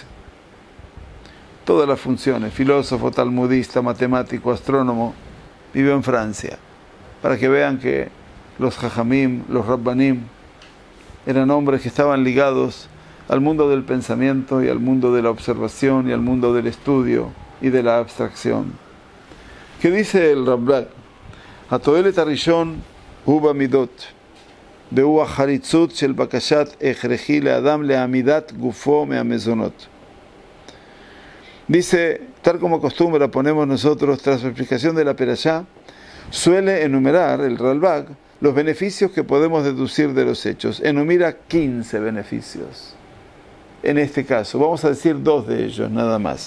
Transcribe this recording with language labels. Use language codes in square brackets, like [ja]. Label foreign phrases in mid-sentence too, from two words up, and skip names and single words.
[es] Todas las funciones, filósofo, talmudista, matemático, astrónomo, vivió en Francia, para que vean que los jajamim, los rabbanim, eran hombres que estaban ligados al mundo del pensamiento y al mundo de la observación y al mundo del estudio y de la abstracción. ¿Qué dice el Rambam? [he] התועלת הראשון הוא במדות. והוא החריצות של בקשת הכרחי לאדם לעמידת גופו מהמזונות. [es] Dice, tal como acostumbra ponemos nosotros tras la explicación de la perashá, suele enumerar el Ralbag los beneficios que podemos deducir de los hechos. Enumera 15 beneficios. En este caso, vamos a decir 2 de ellos nada más.